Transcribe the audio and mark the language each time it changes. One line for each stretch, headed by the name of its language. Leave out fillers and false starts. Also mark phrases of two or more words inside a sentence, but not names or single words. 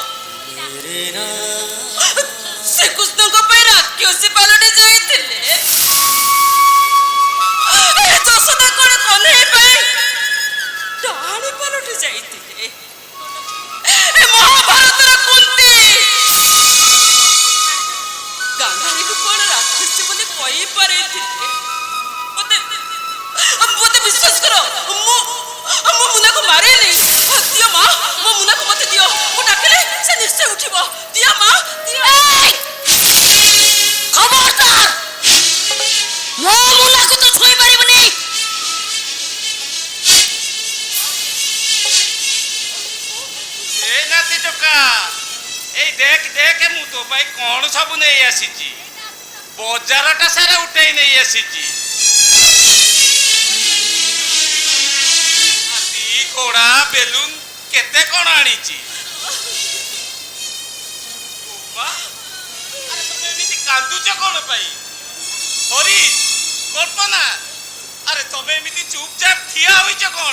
Odia: ଶ୍ରୀକୃଷ୍ଣଙ୍କ ପାଇଁ ରାକ୍ଷସୀ ପାଲଟି ଯାଇଥିଲେ, ଯଶୋଦା କଣ କହ୍ନେଇ ପାଇଁ ଡାହାଣୀ ପାଲଟି ଯାଇଥିଲେ, ମହାଭାରତର କୁନ୍ତି ଗାନ୍ଧାରୀକୁ କଣ ରାକ୍ଷସୀ ବୋଲି କହିପାରିଥିଲେ। ମତେ ବିଶ୍ୱାସ କର, ମୁଁ ମୁନାକୁ ମାରିନି। ଦିଅ ମା, ମୋ ମୁନାକୁ ମତେ ଦିଅ, ମୁଁ ଡାକିଲେ ସେ ନିଶ୍ଚୟ ଉଠିବ। ଦିଅ ମା, ଦିଅ। ଖବରଦାର ମୋ ମୁନାକୁ ତୋ ଛୁଇଁ ପାରିବନି ଏ ନାତି ଟୋକା, ଏଇ ଦେଖ ଦେଖ ମୁଁ ତୋ ପାଇଁ କଣ ସବୁ ନେଇ ଆସିଛି। ବଜାରଟା ସାରା ଉଠେଇ ନେଇ ଆସିଛି। ହାତୀ ଘୋଡ଼ା ବେଲୁନ କେତେ କଣ ଆଣିଛି। ଆରେ ତମେ ଏମିତି କାନ୍ଦୁଛ କଣ ପାଇଁ? ହରି କଳ୍ପନା ଆରେ ତବେ ଏମିତି ଚୁପଚାପ ଠିଆ ହଇଛ କୋନ